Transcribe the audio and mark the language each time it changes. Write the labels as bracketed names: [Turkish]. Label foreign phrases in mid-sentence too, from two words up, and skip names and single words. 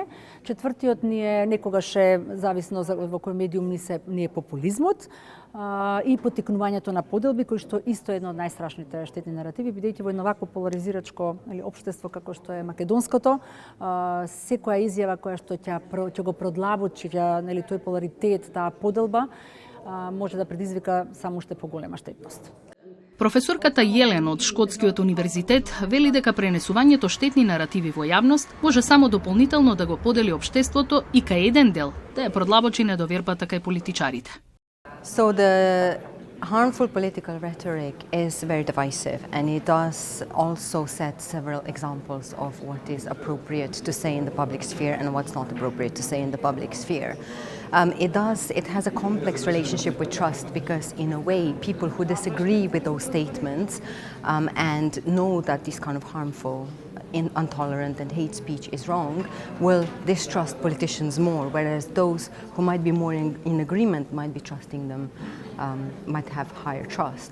[Macedonian] Четвртиот ни е некогаш зависно во кој медиум ни е популизмот и поттикнувањето на поделби, кој што исто е едно од најстрашните штетни наративи, бидејќи во едно вакво поларизирачко општество како што е македонското, секоја изјава која што ќе го продлабочи тој поларитет, таа поделба, може да предизвика само уште поголема штетност. Професорката Јелен од Шкотскиот универзитет вели дека пренесувањето штетни наративи во јавност може само дополнително да го подели општеството и кај еден дел да ја продлабочи недовербата кај политичарите. [English] So the Harmful political rhetoric is very divisive, and it does also set several examples of what is appropriate to say in the public sphere and what's not appropriate to say in the public sphere. It has a complex relationship with trust, because in a way people who disagree with those statements and know that this kind of harmful, intolerant and hate speech is wrong will distrust politicians more, whereas those who might be more in agreement might be trusting them, might have higher trust.